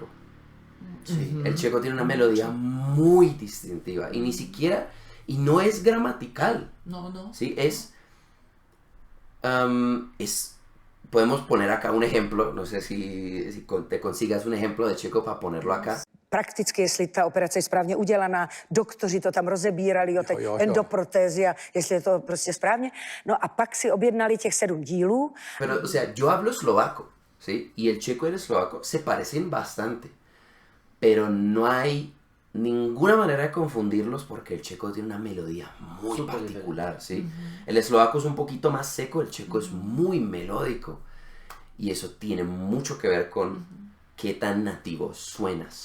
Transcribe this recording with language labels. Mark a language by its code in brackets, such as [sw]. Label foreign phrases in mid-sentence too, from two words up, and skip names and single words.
[es] Sí, el checo tiene una melodía muy distintiva y y no es gramatical. No. Sí, podemos poner acá un ejemplo, no sé si te consigas un ejemplo de checo para ponerlo acá. [cs] Prakticky, jestli ta operace je správně udělaná, doktoři to tam rozebírali, endoprotézy, jestli je to prostě správně. No a pak si objednali těch 7 dílů. [es] Pero, o sea, yo hablo eslovaco, ¿sí? Y el checo y el eslovaco se parecen bastante, pero no hay ninguna manera de confundirlos porque el checo tiene una melodía muy particular, ¿sí? El eslovaco es un poquito más seco, el checo es muy melódico y eso tiene mucho que ver con qué tan nativo suenas.